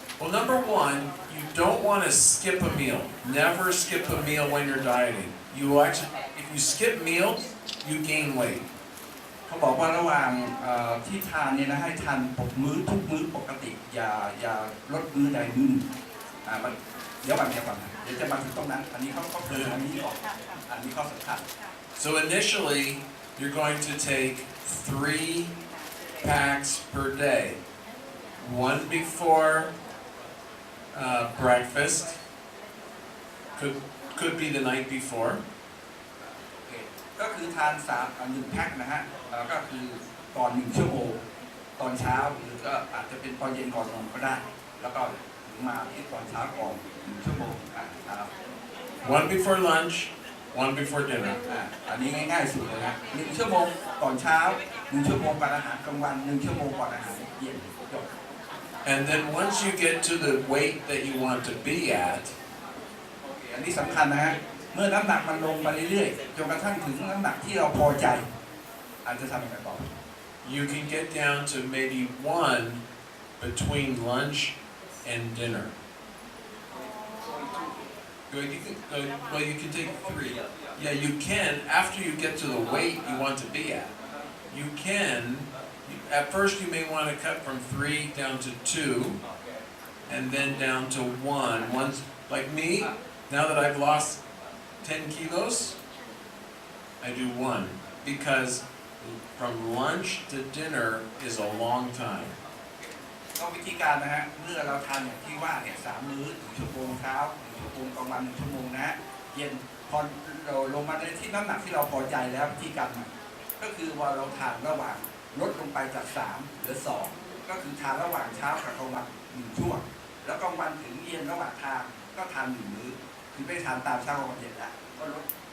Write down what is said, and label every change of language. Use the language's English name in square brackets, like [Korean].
[English] Well, number one, you don't want to skip a meal. Never skip a meal when you're dieting. You will actually, if you skip meals, you gain weight. [Thai] เขาบอกว่าระหว่างที่ทานเนี่ยนะให้ทานมื้อทุกมื้อปกติอย่าลดมื้อใดมื้อหนึ่งเดี๋ยวก่อนนะเดี๋ยวจะมาถึงตรงนั้นอันนี้เขาเพิ่มอันนี้ออกอันนี้ข้อสำคัญ [English] So initially, you're going to take 3 packs per day. One before breakfast. Could be the night before. [Thai] ก็คือทาน1 แพ็คนะฮะก็คือก่อน1 ชั่วโมงตอนเช้าหรือก็อาจจะเป็นตอนเย็นก่อนนอนก็ได้แล้วก็ถึงมาที่ตอนเช้าก่อน1 ชั่วโมงครับ [English] One before lunch, one before dinner. [Thai] อันนี้ง่ายๆสุดเลยนะ1 ชั่วโมงก่อนเช้า1 ชั่วโมงก่อนอาหารกลางวัน1 ชั่วโมงก่อนอาหารเย็นจบ [English] And then once you get to the weight that you want to be at, [Thai] อันนี้สำคัญนะฮะเมื่อน้ำหนักมันลงไปเรื่อยๆจนกระทั่งถึงน้ำหนักที่เราพอใจอาจจะทำยังไงต่อ [English] you can get down to maybe 1 between lunch and dinner. Well, you can take 3. Yeah, you can after you get to the weight you want to be at. You can. At first, you may want to cut from 3 down to 2, and then down to 1. Once, like me, now that I've lost 10 kilos, I do 1 because from lunch to dinner is a long time. [Thai] ก็วิธีการนะฮะเมื่อเราทานอย่างที่ว่าเนี่ย3 มื้อ1 ชั่วโมงเช้า1 ชั่วโมงกลางวัน1 ชั่วโมงนะฮะเย็นพอเราลงมาในที่น้ำหนักที่เราพอใจแล้ววิธีการใหม่ก็คือว่าเราทานระหว่างลดลงไปจาก3เหลือ2ก็คือทานระหว่างเช้ากับกลางวัน1 ช่วงแล้วกลางวันถึงเย็นระหว่างทานก็ทาน1 มื้อคือไม่ทานตามเช้ากลางวันเย็นแล้วก็ลด